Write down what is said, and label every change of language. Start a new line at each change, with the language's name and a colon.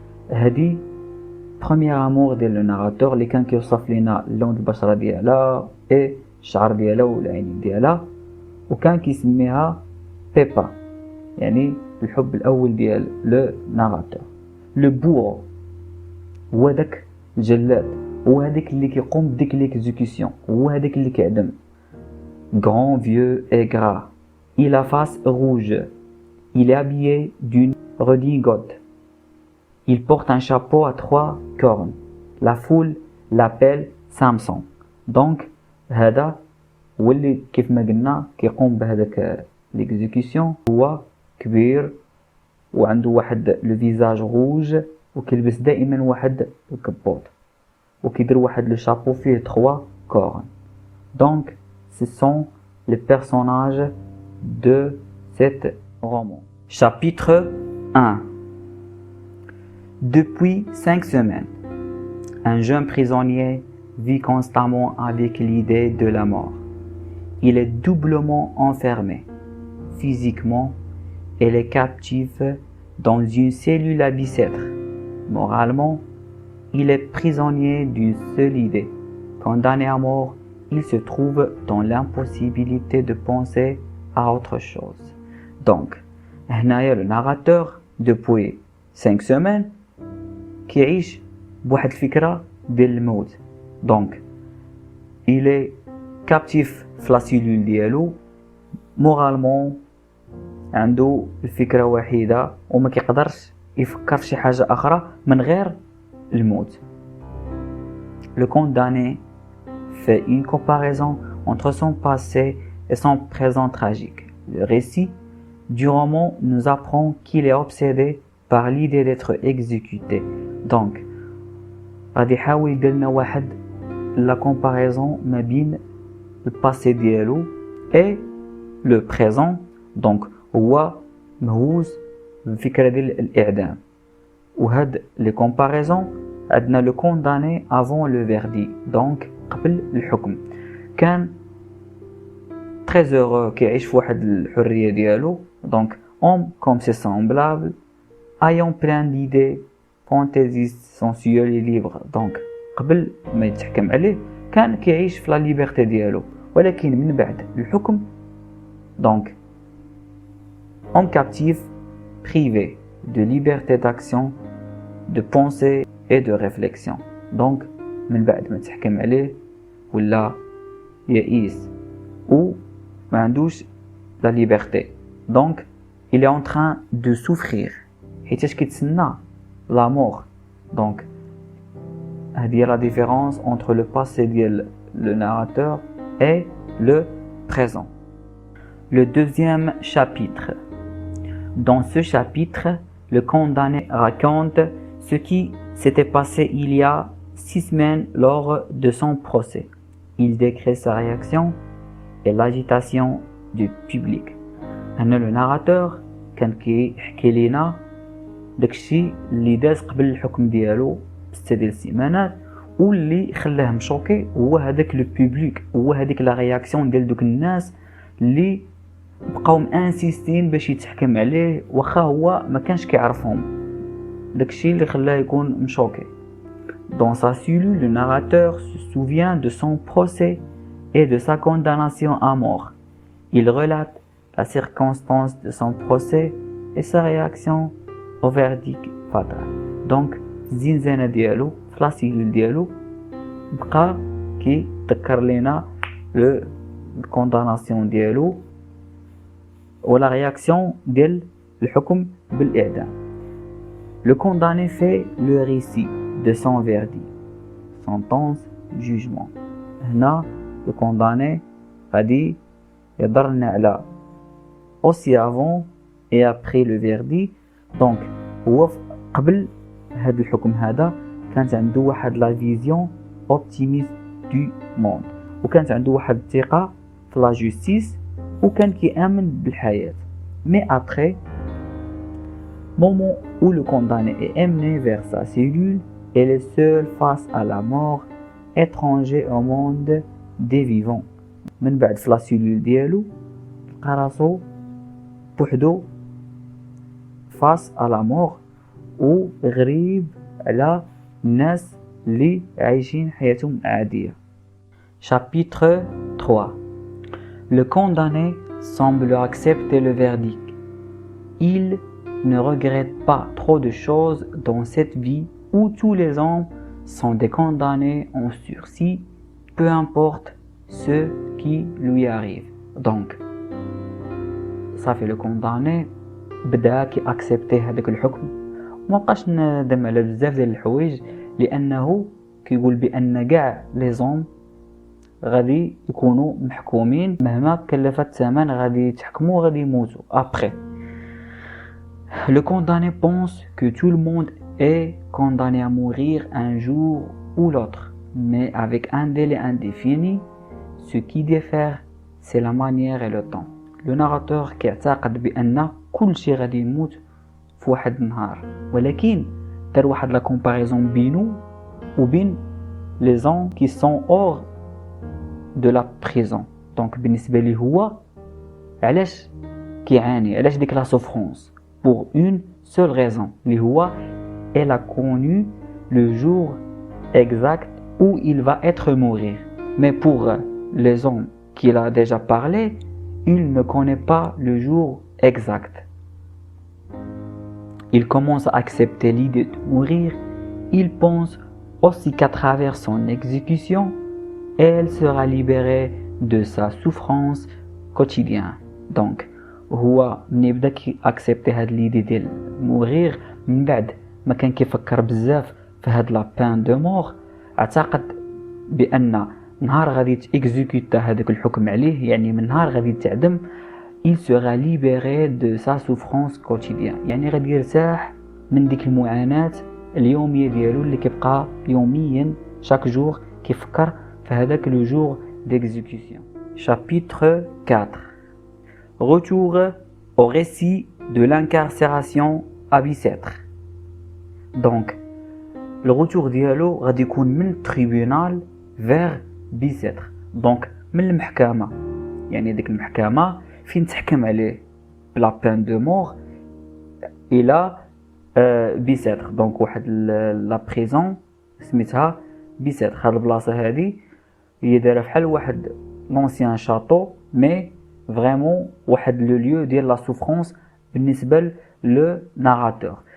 Arabic: هذه
French: premier amour
Arabic: ديال le narrateur اللي كان كيوصف لنا اللون البشرة ديالها اي الشعر ديالها والعينين ديالها، وكان كيسميها بيبا يعني الحب الأول ديال le narrateur. لو بورو هو داك الجلاد، هو هذاك اللي كيقوم بديك ليكزيكسيون، هو هذاك اللي كيعدم.
French: Grand, vieux et gras, il a face rouge, il est habillé d'une redingote, il porte un chapeau à 3 cornes, la foule l'appelle Samson.
Arabic: Donc هذا هو اللي كيف ما قلنا كيقوم بهذاك ليكزيكسيون، هو كبير وعنده واحد لو فيزاج روج وكيلبس دائما واحد الكبوط وكيدير واحد لو شابو فيه 3 كورن.
French: Donc ce sont les personnages de cet roman. Chapitre 1. Depuis 5 semaines, un jeune prisonnier vit constamment avec l'idée de la mort. Il est doublement enfermé, physiquement. Elle est captive dans une cellule à Bicêtre. Moralement, il est prisonnier d'une seule idée. Condamné à mort, il se trouve dans l'impossibilité de penser à autre chose.
Arabic: Donc, هنايا
French: le narrateur depuis 5 semaines
Arabic: كيعيش بواحد الفكرة ديال الموت.
French: Donc, il est captif في لا cellule ديالو.
Arabic: Moralement, عنده الفكرة وحيدة وما كيقدرش يفكر في شي حاجة أخرى من غير الموت.
French: Le condamné fait une comparaison entre son passé et son présent tragique. Le récit du roman nous apprend qu'il est obsédé par l'idée d'être exécuté.
Arabic: Donc, غادي يحاول يدير لنا واحد
French: la comparaison
Arabic: ما بين الباسي ديالو
French: et le présent.
Arabic: Donc هو مهووس بالفكرة ديال الإعدام، وهاد لي كومباريزون عندنا لو كونداني افون لو فيردي، دونك قبل الحكم كان
French: très heureux
Arabic: كيعيش في واحد الحرية ديالو.
French: دونك homme comme c'est semblable, ayant plein d'idées, fantaisiste, sensuel et libre.
Arabic: دونك قبل ما يتحكم عليه كان كيعيش في لا ليبرتي ديالو، ولكن من بعد الحكم دونك
French: homme captif, privé de liberté d'action, de pensée et de réflexion.
Arabic: Donc من بعد ما تحكم عليه ولا يئيس و ما عندوش
French: la liberté. Donc il est en train de souffrir
Arabic: حيتاش كيتسنى
French: la mort. Donc هذه هي la différence entre le passé ديال le narrateur et le présent. Le deuxième chapitre. Dans ce chapitre, le condamné raconte ce qui s'était passé il y a 6 semaines lors de son procès. Il décrit sa réaction et l'agitation du public.
Arabic: هنا le narrateur كان كيحكي لينا داكشي اللي داز قبل الحكم ديالو ب6 ديال السيمانات واللي خلاه مشوكي هو هذاك لو بوبليك، هو هذيك لا رياكسيون ديال دوك الناس اللي بقاو انسيستين باش يتحكم عليه واخا هو ما كانش كيعرفهم. داكشي اللي خلاه يكون مشوكي.
French: Dans sa cellule, le narrateur se souvient de son procès et de sa condamnation à mort. Il relate la circonstance de son procès et sa réaction au verdict fatal.
Arabic: Donc, الزنزانة ديالو في لا سيلول ديالو بقى كيذكر لينا لو كونداناسيون ديالو ولا رياكسيون ديال الحكم بالإعدام.
French: Le condamné fait le récit de son verdict, sentence, jugement. هنا le condamné
Arabic: غادي يهضر لنا على
French: aussi avant et après le verdict.
Arabic: Donc هو قبل هذا الحكم هذا كانت عنده واحد لا فيزيون اوبتيميست دو موند وكانت عنده واحد الثقه في لا جوستيس وكان كيامن بالحياه.
French: Mais après, moment où le condamné est emmené vers sa cellule, il est seul face à la mort, étranger au monde des vivants.
Arabic: من بعد في لا سيلول ديالو لقى راسو بوحدو
French: face à la mort
Arabic: وغريب على الناس اللي عايشين حياتهم عادية.
French: Chapitre 3. Le condamné semble accepter le verdict. Il ne regrette pas trop de choses dans cette vie où tous les hommes sont des condamnés en sursis, peu importe ce qui lui arrive.
Arabic: Donc,
French: ça fait le condamné
Arabic: بدا كي اكسبتي هذاك الحكم وما بقاش ندم على بزاف ديال الحوايج لانه كيقول بان كاع لي زوم غادي يكونوا محكومين مهما كلفت الثمن غادي يتحكموا غادي يموتوا après.
French: Le condamné pense que tout le monde est condamné à mourir un jour ou l'autre, mais avec un délai indéfini. Ce qui diffère, c'est la manière et le temps.
Arabic: Le narrateur كيعتقد بان كل شيء غادي يموت في واحد النهار، ولكن دار واحد لا كومباريزون بينو وبين لي زون كي سون اور دو لا بريزون. دونك بالنسبه ليه هو علاش كيعاني، علاش ديك لا سوفرونس
French: pour une seule raison
Arabic: اللي هو
French: elle a connu le jour exact où il va être mourir. Mais pour les hommes qu'il a déjà parlé, il ne connaît pas le jour exact. Il commence à accepter l'idée de mourir. Il pense aussi qu'à travers son exécution, elle sera libérée de sa souffrance quotidienne.
Arabic: Donc, هو من يبدا كي اكسبتي هاد ليدي ديال مورير من بعد ما كان كيفكر بزاف في هاد لا بان دو مور، اعتقد بان نهار غادي تيكزيكوتا هذاك الحكم عليه، يعني من نهار غادي تعدم
French: il sera libéré de sa souffrance quotidienne،
Arabic: يعني غادي يرتاح من ديك المعاناة اليومية ديالو اللي كيبقى يوميا
French: chaque jour
Arabic: كيفكر في هذاك لو جور d'exécution.
French: Chapitre 4. Retour au récit de l'incarcération à Bicêtre.
Arabic: Donc, le retour ديالو غادي يكون من التريبيونال
French: vers Bicêtre.
Arabic: Donc, من المحكمة، يعني ديك المحكمة فين تحكم عليه بلا بين دو مور الى بيسيتر. دونك واحد لا بريزون سميتها بيسيتر. هاد البلاصه هادي هي دايره بحال واحد لونسيان شاطو مي فريمون واحد لو ليو ديال لا سوفرونس بالنسبه لو ناراتور.